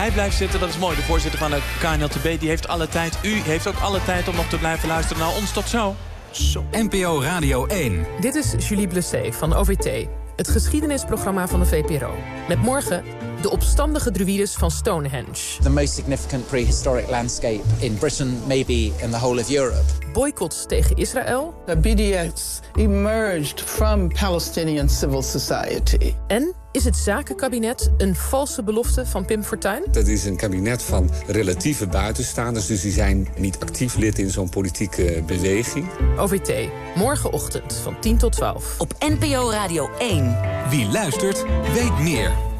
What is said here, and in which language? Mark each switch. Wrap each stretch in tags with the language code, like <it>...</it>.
<nl>Hij blijft zitten, dat is mooi. De voorzitter van de KNLTB die heeft alle tijd. U heeft ook alle tijd om nog te blijven luisteren naar ons. Tot zo. NPO Radio 1. Dit is Julie Blessé van OVT. Het geschiedenisprogramma van de VPRO. Met morgen de opstandige druïdes van Stonehenge.</nl> <en>The most significant prehistoric landscape in Britain, maybe in the whole of Europe.</en> <nl>Boycotts tegen Israël.</nl> <en>The BDS emerged from Palestinian civil society.</en> <nl>En is het zakenkabinet een valse belofte van Pim Fortuyn? Dat is een kabinet van relatieve buitenstaanders, dus die zijn niet actief lid in zo'n politieke beweging. OVT, morgenochtend van 10 tot 12. Op NPO Radio 1. Wie luistert, weet meer.</nl>